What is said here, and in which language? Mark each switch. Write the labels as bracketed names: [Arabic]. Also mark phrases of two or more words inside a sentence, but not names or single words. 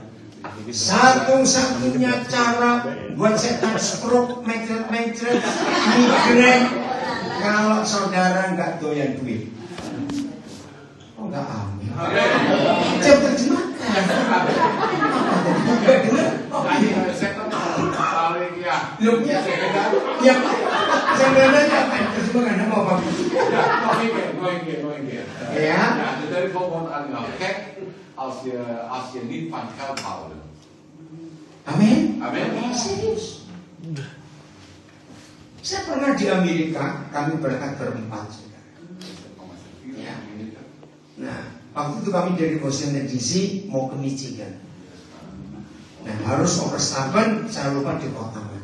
[Indonesian] Satu-satunya cara buat setan stroke, mencret-mencret, migrain, kalau saudara nggak doyan duit. Oh nggak amin. Coba terjemahkan. Nggak dengar? Oh iya. Loh ya. Ya. Jangan nanya kan terjemahkan mau apa? [Dutch] Ja, dus dat is bijvoorbeeld aan jou gek als je niet van geld houdt. [Indonesian] Amin. Amin. Serius. Saya pernah di Amerika, kami berangkat berempat. Ya. Nah, waktu itu kami dari Washington DC mau ke Michigan. Nah, harus overstappen, saya lupa di kota mana.